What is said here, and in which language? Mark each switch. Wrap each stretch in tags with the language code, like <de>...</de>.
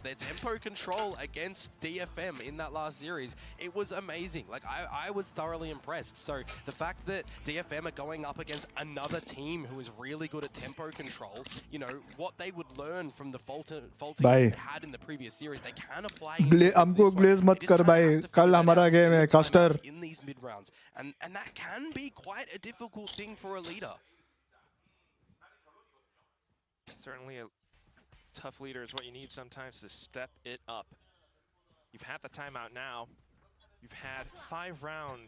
<en>Their tempo control against DFM in that last series, it was amazing. Like, I was thoroughly impressed. So the fact that DFM are going up against another team who is really good at tempo control, what they would learn from the faulting they had in the previous series, they can apply</en> <hi>हमको glaze मत कर भाई. कल हमारा game है caster.</hi> <en>In these mid rounds, and that can be quite a difficult thing for a leader. Certainly a tough leader is what you need sometimes to step it up. You've had the timeout now. You've had 5 rounds.</en>